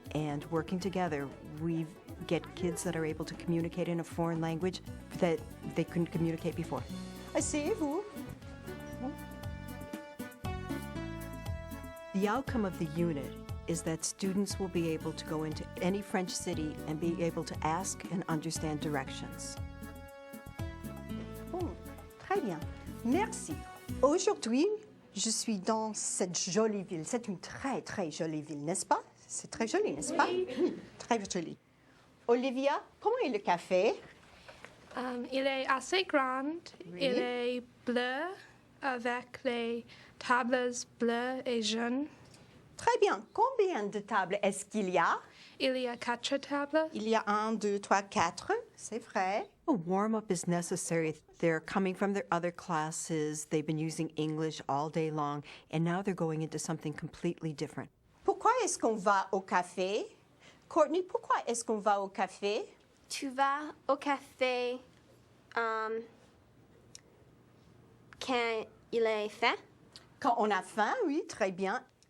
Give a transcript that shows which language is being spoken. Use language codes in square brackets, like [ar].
[en] And working together, we get kids that are able to communicate in a foreign language that they couldn't communicate before. [fr] Asseyez-vous. [en] The outcome of the unit is that students will be able to go into any French city and be able to ask and understand directions. [fr] Bon, très bien. Merci. Aujourd'hui, je suis dans cette jolie ville. C'est une très, très jolie ville, n'est-ce pas? C'est très joli, n'est-ce pas? Oui, très joli. Olivia, comment est le café? Il est assez grand, Oui. il est bleu avec les tables bleues et jaunes. Très bien. Combien de tables est-ce qu'il y a? Il y a 4 tables. Il y a 1, 2, 3, 4. C'est vrai. [en] A warm-up is necessary. They're coming from their other classes. They've been using English all day long, and now they're going into something completely different. [fr] Pourquoi est-ce qu'on va au café? Courtney, pourquoi est-ce qu'on va au café? Tu vas au café quand il est faim? Quand on a faim, oui, très bien.